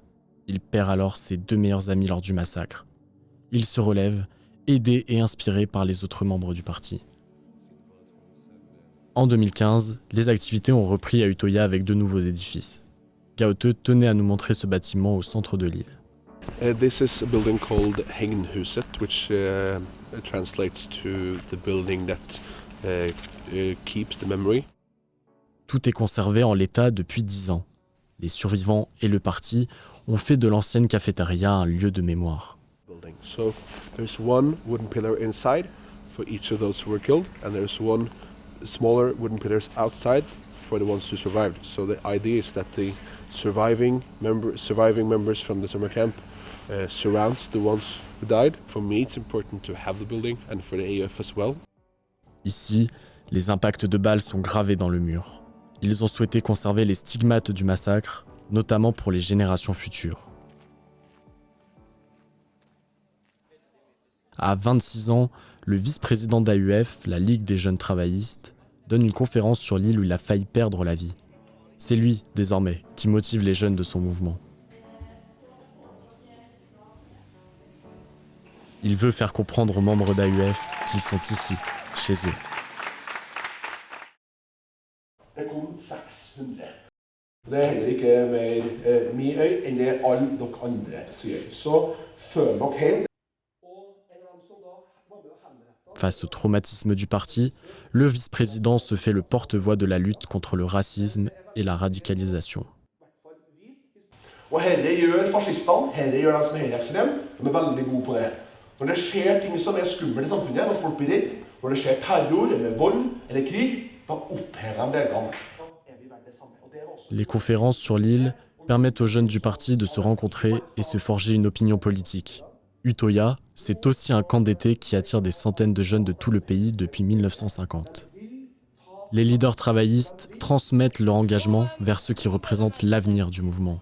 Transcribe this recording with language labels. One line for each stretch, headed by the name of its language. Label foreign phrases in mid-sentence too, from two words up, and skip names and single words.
French: Il perd alors ses 2 meilleurs amis lors du massacre. Il se relève, aidé et inspiré par les autres membres du parti. En 2015, les activités ont repris à Utøya avec de nouveaux édifices. Gaute tenait à nous montrer ce bâtiment au centre de l'île.
English: This is a building called Hegnhuset, which translates to the building that keeps the memory.
French: Tout est conservé en l'état depuis 10 ans. Les survivants et le parti ont fait de l'ancienne cafétéria un lieu de mémoire.
English: So there's one wooden pillar inside for each of those who were killed, and there's one smaller wooden pillars outside for the ones who survived. So the idea is that the surviving members from the summer camp surrounds the ones who died. For me, it's important to have the building, and for the AUF as well.
French: Ici, les impacts de balles sont gravés dans le mur. Ils ont souhaité conserver les stigmates du massacre, notamment pour les générations futures. À 26 ans, le vice-président d'AUF, la Ligue des jeunes travaillistes, donne une conférence sur l'île où il a failli perdre la vie. C'est lui, désormais, qui motive les jeunes de son mouvement. Il veut faire comprendre aux membres d'AUF qu'ils sont ici, chez eux.
Norwegian: Det kom 600. Det er heller ikke mer min øy enn det alle dere andre sier. Så føl dere hjemme.
French: Face au traumatisme du parti, le vice-président se fait le porte-voix de la lutte contre le racisme et la radicalisation.
Norwegian: Og herre gjør fascistene, herre gjør de som er høyreekstreme. De er veldig gode på det. Når det skjer ting som er skummelt i samfunnet, når folk blir redd, når det skjer terror eller vold eller krig, da opphever de reglene.
French: Les conférences sur l'île permettent aux jeunes du parti de se rencontrer et se forger une opinion politique. Utøya, c'est aussi un camp d'été qui attire des centaines de jeunes de tout le pays depuis 1950. Les leaders travaillistes transmettent leur engagement vers ceux qui représentent l'avenir du mouvement.